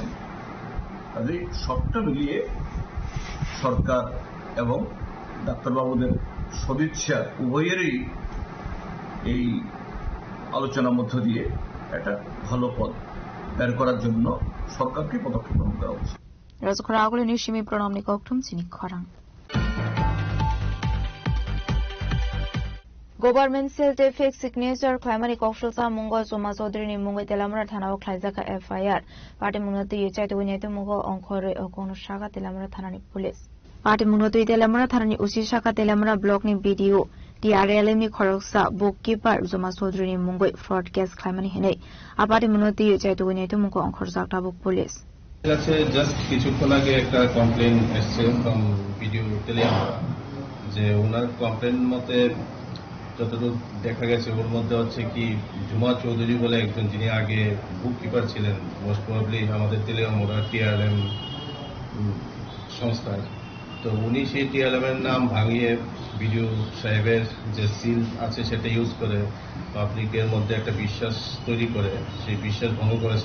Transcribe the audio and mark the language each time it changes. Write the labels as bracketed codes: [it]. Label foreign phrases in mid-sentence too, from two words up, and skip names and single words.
[bn] কাজে সবটা মিলিয়ে সরকার এবং ডাক্তারবাবুদের সদিচ্ছা উভয়েরই এই আলোচনার মধ্য দিয়ে একটা ভালো পথ বের করার জন্য সরকারকে পদক্ষেপ গ্রহণ করা উচিত। [trp] রাজখরা নিশ্চিমি প্রণামনি ককঠুম চিনি খরাং गभर्नमेन्ट सेलते [en] fake signature [trp] खलामनि कौशलसा मुंगो जमा चौधुरीनि मुंगै तेलामरा थानाव खलायजाखा एफआईआर पार्टी मुंगनति यचाइतो वनेतो मुंगो अंखरे अकोनो शाखा तेलामरा थानानि पुलिस पार्टी मुंगनति तेलामरा थानानि उसी शाखा तेलामरा ब्लकनि बीडीओ टीआरएलएमनि खरकसा बुककीपार जमा चौधुरीनि मुंगै [en] fraud case [trp] खलामनि हेनै आ पार्टी मुंगनति यचाइतो वनेतो मुंगो अंखर जाकटा बुक पुलिस [bn] আছে জাস্ট কিছুক্ষণ আগে একটা কমপ্লেন এসেছে [en] from BDO [bn] তেলিয়ামরা যে ওনার কমপ্লেন মতে যতটুকু দেখা গেছে ওর মধ্যে হচ্ছে কি জুমা চৌধুরী বলে একজন, যিনি আগে বুক কিপার ছিলেন [en] most probably [bn] আমাদের তেলিয়ামরা টিআরএম সংস্থার, তো উনি সেই টিআরএম এর নাম ভাঙিয়ে ভিডিও সাহেবের যে সিল আছে সেটা ইউজ করে পাবলিকের মধ্যে একটা বিশ্বাস তৈরি করে সেই বিশ্বাস ভঙ্গ করেছেন।